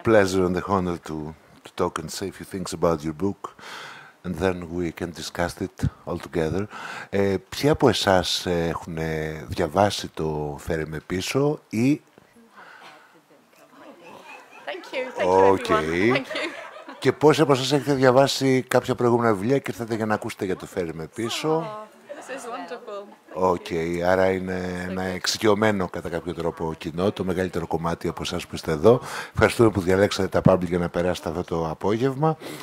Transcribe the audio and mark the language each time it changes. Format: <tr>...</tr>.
<en>a pleasure and a honor to talk and say a few things about your book, and then we can discuss it all together.</en> <el>Ποιοι από εσάς έχουν διαβάσει το «Φέρε με πίσω» ή...</el> <en>Thank you everyone. Thank you.</en> <el>Και πόσοι από εσάς έχετε διαβάσει κάποια προηγούμενα βιβλία και ήρθατε για να ακούσετε για το «Φέρε με πίσω»?</el> <en>This is wonderful.</en> <el>Άρα είναι ένα εξοικειωμένο κατά κάποιο τρόπο κοινό, το μεγαλύτερο κομμάτι από εσάς που είστε εδώ. Ευχαριστούμε που διαλέξατε τα public για να περάσετε αυτό το απόγευμα.</el>